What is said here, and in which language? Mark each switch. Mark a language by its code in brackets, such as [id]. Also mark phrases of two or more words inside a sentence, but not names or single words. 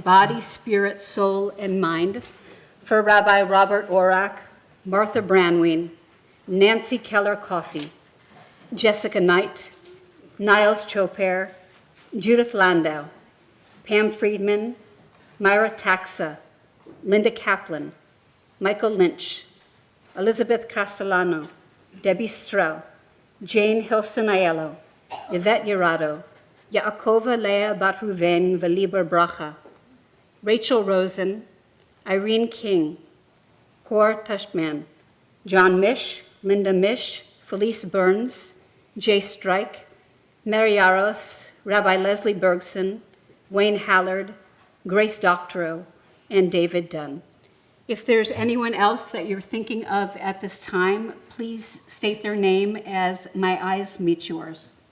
[en] body, spirit, soul, and mind for Rabbi Robert Orak, Martha Branween, Nancy Keller Coffey, Jessica Knight, Niles Choper, Judith Landau, Pam Friedman, Myra Taxa, Linda Kaplan, Michael Lynch, Elizabeth Castellano, Debbie Stroh, Jane Hilson Aiello, Yvette Urado, Yaakova Leah Bat Ruven Veliber Bracha, Rachel Rosen, Irene King, Cor Tashman, John Mish, Linda Mish, Felice Burns, Jay Strike, Mary Yaros, Rabbi Leslie Bergson, Wayne Hallard, Grace Doctorow, and David Dunn. If there's anyone else that you're thinking of at this time, please state their name as my eyes meet yours.